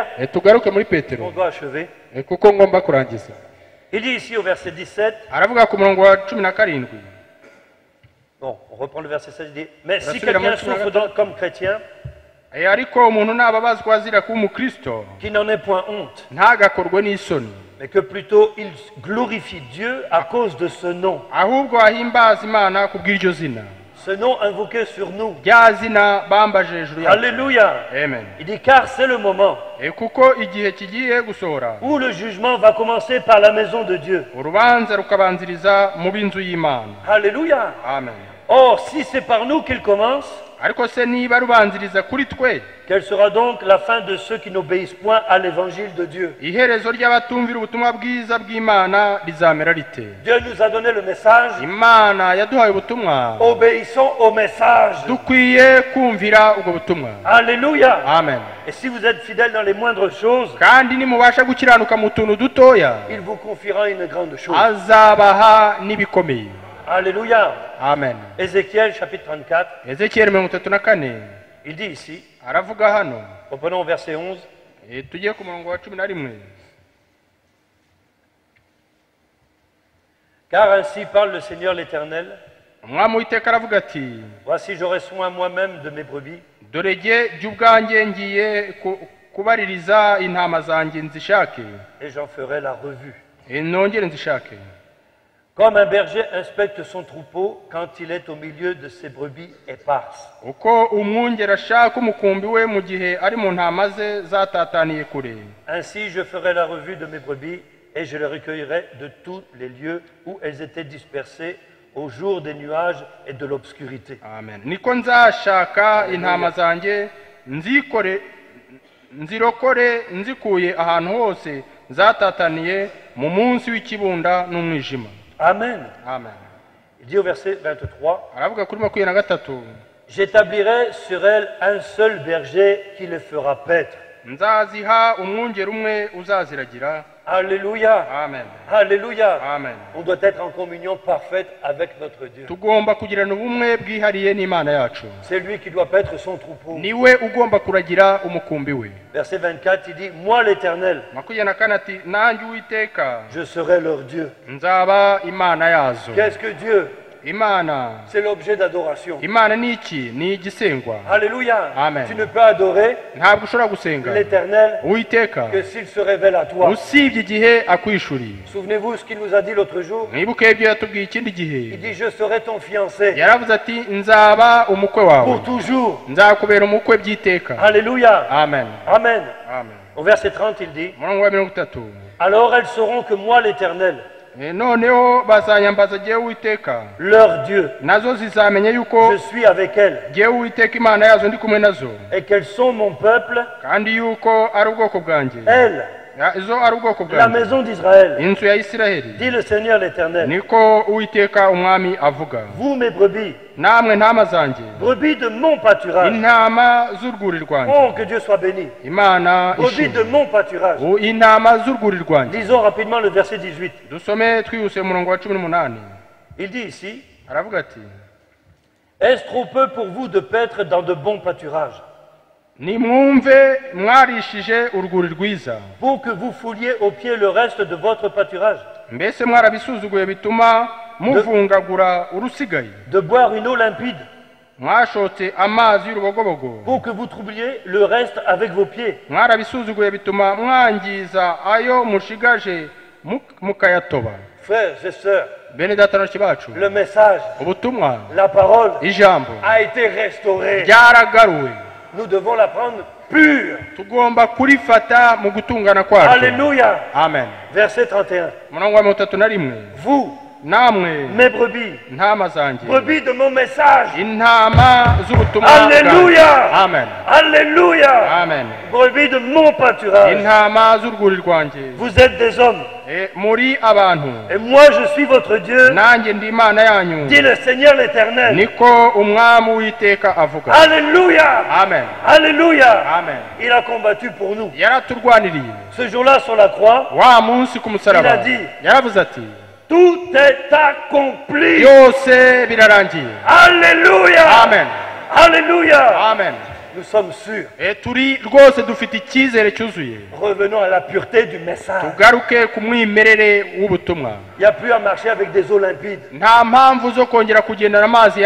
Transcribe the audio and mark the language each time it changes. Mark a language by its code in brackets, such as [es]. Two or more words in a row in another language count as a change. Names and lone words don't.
[rw] Tugaruke muri [fr] on Petero doit achever. [rw] kuko ngomba kurangiza. [fr] Il dit ici au verset 17, [rw] Aravuga ku murongo wa 17, [fr] bon, on reprend le verset 16, il dit, mais si [rw] Rasubira [fr] quelqu'un [rw] muri [fr] souffre comme chrétien, [rw] ariko umuntu nababazwa azira kuba umukristo [fr] qu'il n'en ait point honte, [rw] ntagakorwe n'isoni, [fr] mais que plutôt il glorifie Dieu à cause de ce nom. [rw] ahubwo ahimbaza Imana ku bw'iryo zina, [fr] Ce nom invoqué sur nous. [rw] rya zina bambaje hejuru yacu. [fr] Alléluia. [rw] Amen. [fr] Il dit, car c'est le moment [rw] Kuko igihe kigiye gusohora, [fr] où le jugement va commencer par la maison de Dieu. [rw] urubanza rukabanziriza mu b'inzu y'Imana. [fr] Alléluia. [rw] Amen. [fr] Or, si c'est par nous qu'il commence, [rw] Ariko se niba rubanziriza kuri twe, [fr] quelle sera donc la fin de ceux qui n'obéissent point à l'évangile de Dieu? [rw] iherezo ry'abatumvira ubutumwa bwiza bw'Imana rizamera rite? [fr] Dieu nous a donné le message. [rw] Imana yaduhaye ubutumwa, [fr] Obéissons au message. [rw] dukwiye kumvira ubwo butumwa. [fr] Alléluia. [rw] Amen. [fr] Et si vous êtes fidèles dans les moindres choses, [rw] Kandi nimubasha gukiranuka mu tuntu dutoya, [fr] il vous confiera une grande chose. [rw] azabaha n'ibikomeye. [fr] Alléluia. [rw] Amen. [fr] Ézéchiel chapitre 34, [rw] Ezekiyeli 34 [fr] il dit ici, [rw] aravuga hano, [fr] reprenons au verset 11, [rw] tugiye ku murongo wa 11, [fr] car ainsi parle le Seigneur l'Éternel, [rw] umwami w'iteka aravuga ati, [fr] voici j'aurai soin moi-même de mes brebis, [rw] dore jye ubwanjye ngiye kubaririza intama zanjye nzishake, [fr] et j'en ferai la revue. [rw] nongere nzishake. [fr] Comme un berger inspecte son troupeau quand il est au milieu de ses brebis éparses. [rw] Uko umwungeri ashaka umukumbi we mu gihe ari mu ntama ze zatataniye kure, [fr] Ainsi je ferai la revue de mes brebis et je les recueillerai de tous les lieux où elles étaient dispersées au jour des nuages et de l'obscurité. [rw] amen niko nzashaka intama zanjye nzirokore nzikuye ahantu hose zatataniye mu munsi w'ikibunda n'umwijima. Amen. Amen. [fr] Il dit au verset 23, [rw] aravuga kuri 23, [fr] j'établirai sur elle un seul berger qui les fera paître. [rw] nzaziha umwungeri umwe uzaziragira. [fr] Alléluia. [rw] Amen. [fr] Alléluia. [rw] Amen. [fr] On doit être en communion parfaite avec notre Dieu. [rw] tugomba kugirana ubumwe bwihariye n'Imana yacu. [fr] C'est lui qui doit paître son troupeau. [rw] niwe ugomba kuragira umukumbi we. [fr] Verset 24, il dit, moi l'Éternel, [rw] 24 ati nanjye Uwiteka [fr] je serai leur Dieu. [rw] nzaba Imana yazo. [fr] Qu'est-ce que Dieu? [rw] Imana, [fr] C'est l'objet d'adoration. [rw] Imana ni iki? Ni igisengwa. [fr] Alléluia. [rw] Amen. [fr] Tu ne peux adorer [rw] ntabwo ushobora gusenga [fr] l'Éternel [rw] Uwiteka [fr] que s'il se révèle à toi. [rw] usibye igihe akwishuriye. [fr] Souvenez-vous ce qu'il nous a dit l'autre jour. [rw] mwibuke ibyo yatubwiye ikindi [fr] Il [rw] gihe. [fr] dit, je serai ton fiancé [rw] yaravuze ati nzaba umukwe wawe, [fr] pour toujours. [rw] nzakubera umukwe by'iteka. [fr] Alléluia. [rw] Amen. Amen. Amen. [fr] Au verset 30, il dit, [rw] umurongo wa 30, [fr] alors elles sauront que moi l'Éternel, [rw] noneho bazanyambaza jyewe Uwiteka, [fr] leur Dieu, [rw] nazo zizamenye yuko [fr] je suis avec elles [rw] jyewe Uwiteka Imana yazo ndi kumwe nazo, [fr] et qu'elles sont mon peuple, [rw] kandi yuko ari ubwoko bwanjye. [fr] elles, [rw] izo ari ubwoko [fr] la [rw] bwanjye, [fr] maison d'Israël, [rw] inzu ya Isiraheli. [fr] dit le Seigneur l'Éternel. [rw] niko Uwiteka umwami avuga. [fr] Vous, mes brebis, [rw] namwe ntama zanjye, [fr] brebis de mon pâturage, [rw] intama z'urwuri rwanjye. [fr] oh, que Dieu soit béni, [rw] Imana [fr] brebis de mon pâturage. [rw] intama z'urwuri rwanjye. [fr] Lisons rapidement le verset 18. [rw] dusome twihuse umurongo wa 18. [fr] Il dit ici, [rw] aravuga ati [fr] est-ce trop peu pour vous de paître dans de bons pâturages, [rw] nimwumve mwarishije urwuri rwiza, [fr] pour que vous fouliez au pied le reste de votre pâturage, [rw] mbese mwarabisuzuguye bituma muvungagura urusigaye, [fr] de boire une eau limpide, [rw] mwashotse amazi y'urubogobogo, [fr] pour que vous troubliez le reste avec vos pieds. [rw] mwarabisuzuguye bituma mwangiza ayo mushigaje mukayatoba. [fr] Frères et sœurs, [rw] bene data bashiki bacu, [fr] le message, [rw] ubutumwa, [fr] la parole [rw] ijambo [fr] a été restaurée. [rw] ryaragaruwe. [fr] Nous devons la prendre pure. [rw] tugomba kurifata mu gutungana kwacu. [fr] Alléluia. [rw] Amen. [fr] Verset 31. [rw] umurongo wa 31, [fr] Vous, [rw] namwe [fr] mes brebis, [rw] ntama zanjye, [fr] brebis de mon message. [rw] intama z'ubutumwa [fr] Alléluia. [rw] bwanjye. Amen. [fr] Alléluia. [rw] Amen. [fr] Brebis de mon pâturage. [rw] intama z'urwuri rwanjye. [fr] Vous êtes des hommes. [rw] muri abantu, [fr] Et moi je suis votre Dieu, [rw] nanjye ndi Imana yanyu, [fr] dit le Seigneur l'Éternel. [rw] niko umwami Uwiteka avuga. [fr] Alléluia. [rw] Amen. [fr] Alléluia. [rw] Amen. [fr] Il a combattu pour nous. [rw] yaraturwaniriye. [fr] Ce jour-là sur la croix, [rw] wa munsi ku musaraba [fr] Il a dit, [rw] yaravuze ati [fr] tout est accompli. [rw] byose birarangiye. [fr] Alléluia. [rw] Amen. [fr] Alléluia. [rw] Amen. [fr] Nous sommes sûrs. [rw] turi rwose dufite icyizere cyuzuye. [fr] Revenons à la pureté du message. [rw] tugaruke ku mwimerere w'ubutumwa. [fr] Il n'y a plus à marcher avec des eaux limpides. [rw] nta mpamvu zo kongera kugendana amazi